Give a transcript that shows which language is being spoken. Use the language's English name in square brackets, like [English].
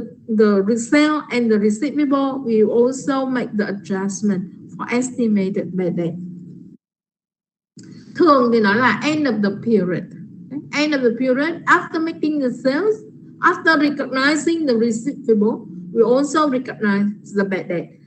[English] the sale and the receivable, we also make the adjustment for estimated bad debt. [Vietnamese] Thường thì nó là [English] end of the period. End of the period, after making the sales, after recognizing the receivable, we also recognize the bad debt.